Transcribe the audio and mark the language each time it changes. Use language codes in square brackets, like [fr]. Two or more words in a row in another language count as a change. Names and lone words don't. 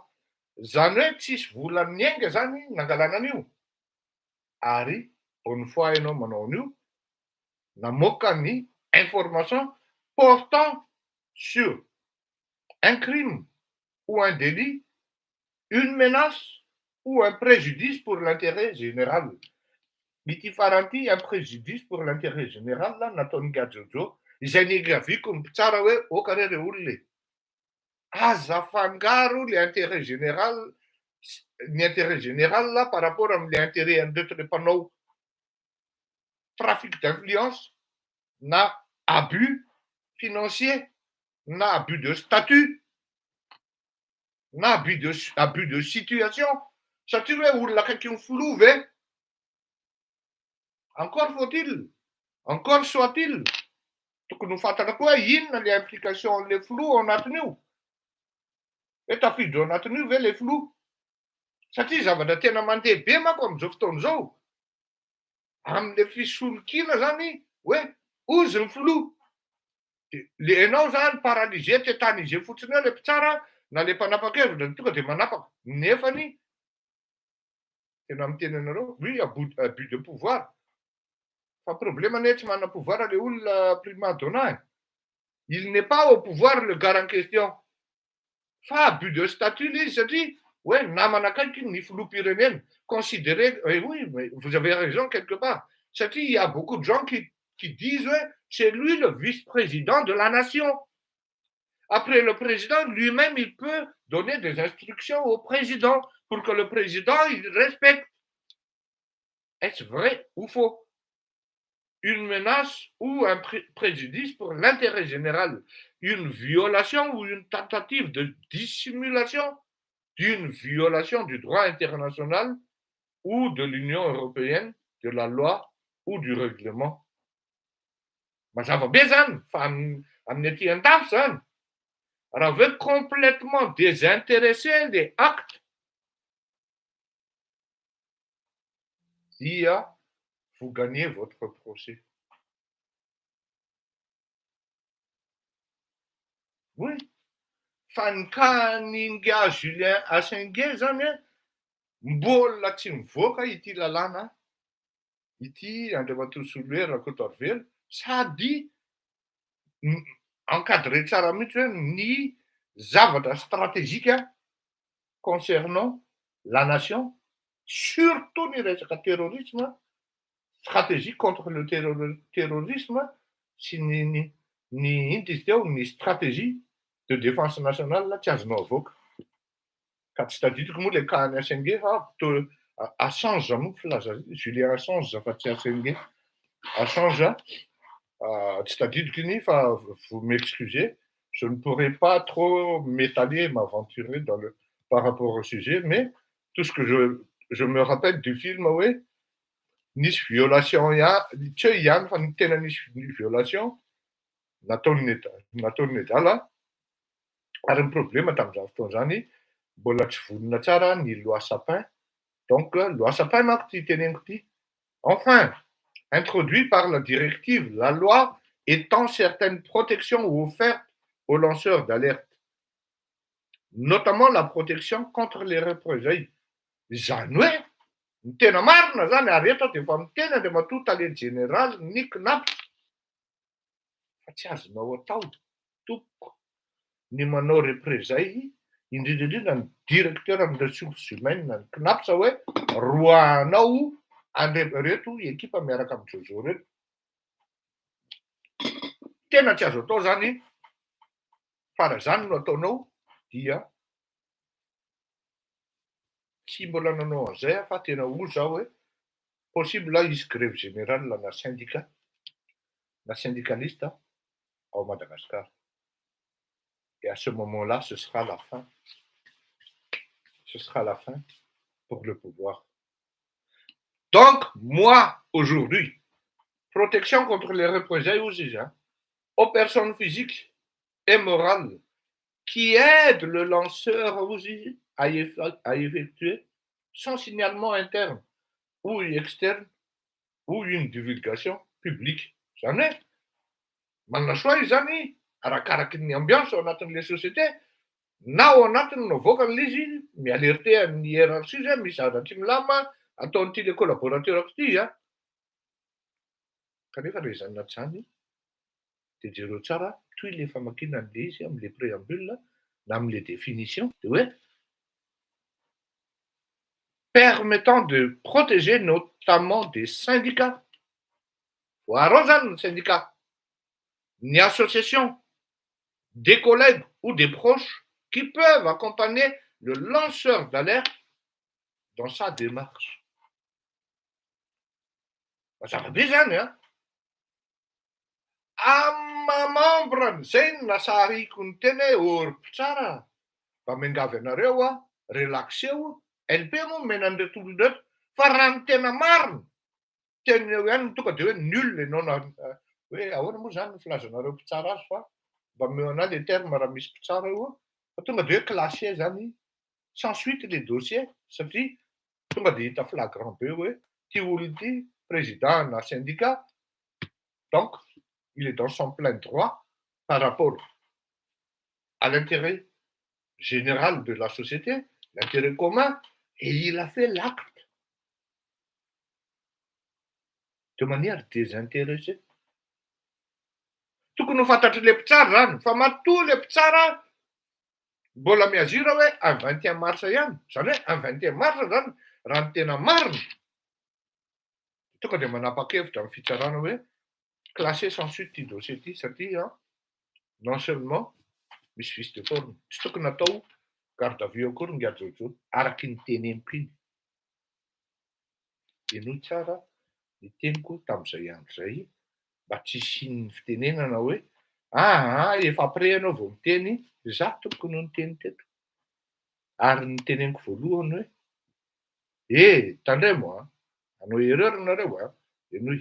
[mg] Zany hoe tsisy vola miainga zany nangalana an'io. [fr] Ary bonne foi [mg] ianao manao an'io, namoaka ny [fr] information portant sur un crime ou un délit, une menace ou un préjudice pour l'intérêt général. [mg] Ity faranty [fr] un préjudice pour l'intérêt général [mg] là nataony Gadjojo izay negaviko ny tsara hoe okarere olona aza fangaro [fr] le intérêt général, [mg] ny [fr] intérêt général [mg] là [fr] par rapport [mg] am'le intérêt an'reto le mpanao [fr] trafic d'influence [mg] na [fr] abus financier [mg] na [fr] abus de statut [mg] na [fr] abus de situation. [mg] Satria hoe olona akaiky ny flou ve? [fr] Encore faut-il, encore soit-il, [mg] tokony ho fantatra koa inona le implication le flou ao anatin'io. Hoe tafiditra ao anatin'io ve le flou? Satria zavatra tena mandeha be manko amin'izao fotoana izao. Amin'le fisolokiana zany hoe ozy ny flou. Le ianao zany [fr] paralysé tétanisé [mg] fotsiny eo le mpitsara na le mpanapa-kevitra tonga dia manapaka. Nefany tena miteny anareo, [fr] oui, abus de pouvoir. [mg] Fa problème ane tsy manana pouvoir le olona prima donna. [fr] Il n'est pas au pouvoir le gars en question. [mg] Fa [fr] abus de statut [mg] izy satria ouais, namana akaiky ny filoham-pirenena. [fr] Considéré, oui, mais vous avez raison quelque part. Satria il y a beaucoup de gens qui disent ouais, c'est lui le vice-président de la nation. Après le président, lui-même, il peut donner des instructions au président pour que le président il respecte. Est-ce vrai ou faux? Une menace ou un préjudice pour l'intérêt général, une violation ou une tentative de dissimulation d'une violation du droit international ou de l'Union européenne, de la loi ou du règlement. [mg] Mazava be zany fa amin'ny aty an-tafo zany. Raha hoe [fr] complètement désintéressé des actes, dia vous gagnez votre procès. Oui. [mg] Fa ny kaninga Julien Assange zany mbola tsy mivoaka ity lalàna ity Andriamatoa Rakotoavelo sady encadré tsara mihitsy hoe ny zavatra [fr] stratégique concernant la nation, [mg] surtout ny resaka [fr] terrorisme, stratégie contre le terrorisme [mg] sy ny ny iny izy teo ny [fr] stratégie de défense nationale [mg] tsy azonao avoaka. Ka tsy tadidiko moa le cas ny Assengue fa Assange moa filaza Julien Assange fa tsy Assengue. [fr] Assange, [mg] tsy tadidiko iny fa [fr] vous m'excusez, je ne pourrais pas trop m'étaler et m'aventurer par rapport au sujet, mais tout ce que je me rappelle du film, oui, [mg] nisy violation tsy hoe ihany fa ny tena nisy violation nataon'ny adala ary ny problème tamin'izany fotoana zany mbola tsy vonona tsara ny loi Sapin. Donc loi Sapin manko ty teneniko ty. [fr] Enfin, introduit par la directive, la loi étend certaines protections offertes aux lanceurs d'alerte, notamment la protection contre les représailles. [mg] Zany hoe ny tena marina zany ary eto dia efa miteny Andriamatoa matonta général Nick Knapp fa tsy azonao atao tompoko ny manao représailles indrindra ny directeur amin'ny [fr] ressources humaines [mg] ny Knapp sa hoe roahanao reto ekipa miaraka amin'ny Jojo reto. Tena tsy azo atao zany fa raha zany no ataonao dia tsy mbola nanao an'izay fa tena ho zao hoe possible hisy [fr] grève générale [mg] na [fr] syndicaliste au Madagascar. Et à ce moment-là, ce sera la fin. Ce sera la fin pour le pouvoir. Donc, moi, aujourd'hui, protection contre les représailles aux personnes physiques et morales qui aident le lanceur à effectuer son signalement interne ou externe ou une divulgation publique. J'en ai. [mg] Manana soa zany arakaraky ny ambiance ao anatin'le société na ao anatiny no avoakany izy mialerte ny hiérarchie zay misy zavatra tsy milama ataon'ity le collaborateur ty kanefa le zany anaty zany de jereo tsara toy le famakina an'le izy am'le préambule na am'le définition de hoe [fr] permettant de protéger notamment des syndicats. [mg] Voarao zany ny syndicat, [fr] ni association, des collègues ou des proches qui peuvent accompagner le lanceur d'alerte dans sa démarche. Ça va bien [mg] zany membre zay no nasariko ny teny hoe mpitsara mba miangavy anareo relaxeo LP moa mena an'ireto olon'reto fa raha ny tena marina teny eo ihany tonga de hoe nul ianao hoe ahoana moa zany ny filazanareo mpitsara azy fa mba meo ana le terme raha misy mpitsara eo fa tonga de hoe [fr] classé zany sans suite les dossiers [mg] satria tonga de hita flagrant be hoe ty olona ty président na syndicat [fr] donc il est dans son plein droit par rapport à l'intérêt général de la société, l'intérêt commun, et il a fait l'acte de manière désintéressée. [mg] Tokony ho fantatry le mpitsara zany fa matoa le mpitsara mbola miazira hoe [fr] un 21 mars [mg] ihany zany hoe [fr] un 21 mars [mg] zany raha ny tena marina tonga de manapa-kevitra amin'ny fitsarana hoe [fr] classé sans suite [mg] ty dossier ty satria [fr] non seulement [mg] misy [fr] vice de forme [mg] tsy tokony atao [fr] garde à vue [mg] akory ny Jojo araky ny teneniko iny. Enoy tsara ny teniko tamin'izay andro zay mba tsy hisian'ny fitenenana hoe efa après ianao vao miteny za tokony ho niteny teto ary ny teneniko voalohany hoe tandray moa anao erreur nareo enoy